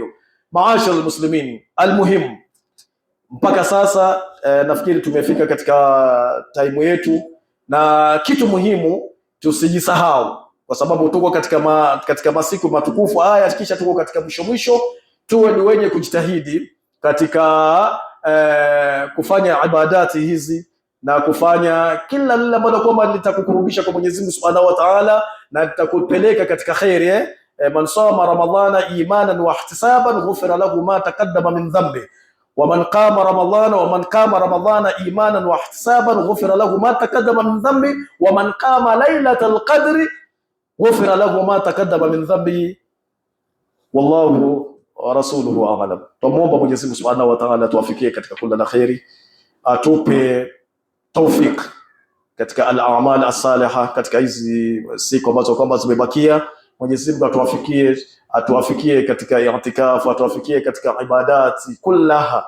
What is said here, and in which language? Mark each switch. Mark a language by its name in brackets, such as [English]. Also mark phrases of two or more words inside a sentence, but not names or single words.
[Arabic] معاشر المسلمين, [Swahili] almuhim mpaka sasa nafikiri tumefika katika time yetu, na kitu muhimu tusijisahau, kwa sababu tuko katika masiku matukufu haya, kisha tuko katika mwisho, tuwe ni wenye kujitahidi katika kufanya ibadati hizi na kufanya kila lile ambalo kwamba litakukurubisha kwa Mwenyezi Mungu [Arabic] سبحانه وتعالى [Swahili] na litakupeleka katika khairi. [Arabic] من صام رمضان إيمانا واحتسابا غفر له ما تقدم من ذنبه ومن قام رمضان إيمانا واحتسابا غفر له ما تقدم من ذنبه ومن قام ليلة القدر غفر له ما تقدم من ذنبه والله ورسوله أعلم. [Swahili] Tumuomba Mwenyezi Mungu [Arabic] سبحانه وتعالى [Swahili] tuwafikie katika kila la khairi, atupe tawfik katika [Arabic] الأعمال الصالحة [Swahili] katika hizi siku ambazo kwamba zimebakia. Mwenyezi Mungu atuwafikie katika i'tikaf, atuwafikie katika ibadati kullaha.